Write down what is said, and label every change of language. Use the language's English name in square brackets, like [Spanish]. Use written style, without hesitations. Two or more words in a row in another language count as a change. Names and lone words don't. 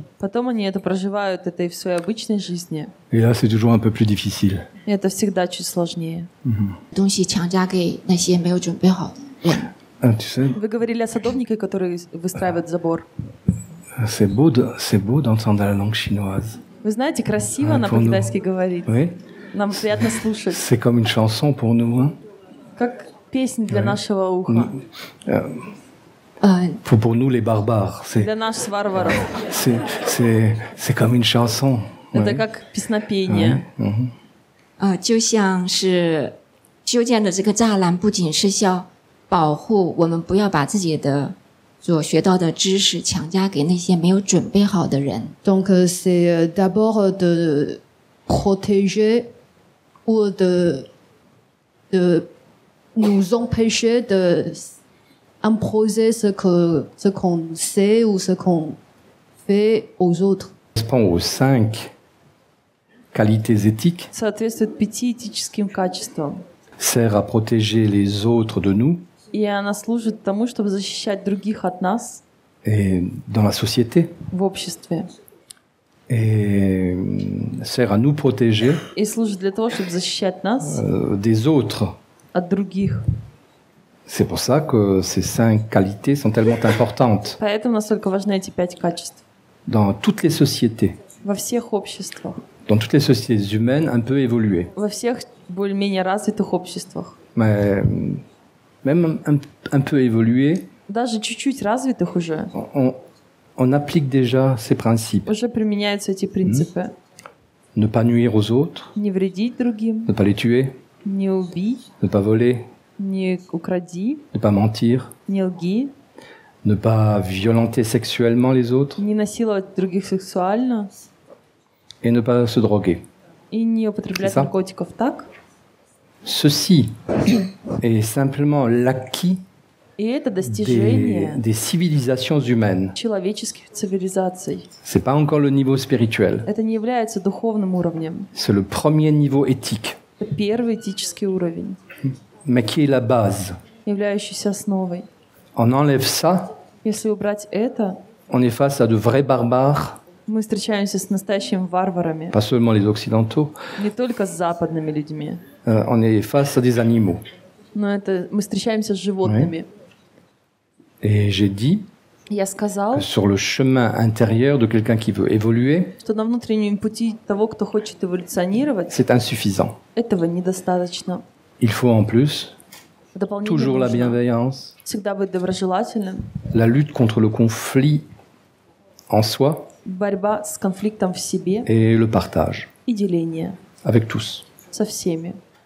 [Russian] Потом они это проживают, это и в своей обычной жизни. [French] Et là, c'est toujours un peu plus difficile. [Russian] И это всегда чуть сложнее. [Chinese] 东西强加给那些没有准备好的人。 [French] Ah, tu sais, [Russian] Вы говорили о садовнике, который выстраивает забор. [French] c'est beau d'entendre la langue chinoise. [Russian] Вы знаете, красиво А, она понял. по-китайски говорит. [French] Oui, [Russian] Нам приятно слушать. [French] c'est comme une chanson pour nous. Hein. [Russian] Как песнь для нашего уха. [French] Pour nous, les barbares, [Russian] Для нас, варваров. [French] c'est comme une chanson. [Russian] Это [French] Ouais. [Russian] как песнопение. [Chinese] 就像是修建的这个栅栏，不仅是要保护我们，不要把自己的所学到的知识强加给那些没有准备好的人。 [French] Donc c'est d'abord de protéger ou de nous empêcher de imposer ce qu'on sait ou ce qu'on fait aux autres. Correspond aux 5 qualités éthiques, [Russian] Соответствует 5 этическим качествам. [French] sert à protéger les autres de nous [Russian] И она служит тому, чтобы защищать других от нас [French] et dans la société, [Russian] в обществе. [French] et sert à nous protéger [Russian] И служит для того, чтобы защищать нас [French] des autres. [Russian] от других. [French] C'est pour ça que ces 5 qualités sont tellement importantes [Russian] Поэтому настолько важны эти 5 качеств. [French] dans toutes les sociétés, [Russian] Во всех обществах. [French] dans toutes les sociétés humaines un peu évoluées. [Russian] Во всех более-менее развитых обществах. [French] Mais même un peu évoluées, [Russian] Даже чуть-чуть развитых уже. [French] on applique déjà ces principes. [Russian] Уже применяются эти принципы. [French] Ne pas nuire aux autres, [Russian] Не вредить другим, [French] ne pas les tuer, [Russian] не убий, [French] ne pas voler, [Russian] не укради, [French] ne pas mentir, [Russian] не лги, [French] ne pas violenter sexuellement les autres [Russian] не насиловать других сексуально [French] et ne pas se droguer. [Russian] и не употреблять [French] C'est ça. [Russian] наркотиков так. [French] Ceci est simplement l'acquis [Russian] И это достижение [French] des civilisations humaines. [Russian] человеческих цивилизаций. [French] C'est pas encore le niveau spirituel. [Russian] Это не является духовным уровнем. [French] C'est le premier niveau éthique, [Russian] Это первый этический уровень, [French] mais qui est la base. [Russian] являющийся основой. [French] On enlève ça, [Russian] Если убрать это, [French] on est face à de vrais barbares, [Russian] мы встречаемся с настоящими варварами, [French] pas seulement les occidentaux, [Russian] не только с западными людьми, [French] on est face à des animaux. [Russian] но это мы встречаемся с животными. [French] Et j'ai dit [Russian] Я [French] que [Russian] сказал, [French] sur le chemin intérieur de quelqu'un qui veut évoluer, [Russian] что на внутреннем пути того, кто хочет эволюционировать, [French] c'est insuffisant. [Russian] этого недостаточно. [French] Il faut en plus [Russian] Дополнительно [French] toujours la [Russian] нужно [French] bienveillance, [Russian] всегда быть доброжелательным, [French] la lutte contre le conflit en soi [Russian] борьба с конфликтом в себе [French] et le partage [Russian] и деление [French] avec tous. [Russian] со всеми.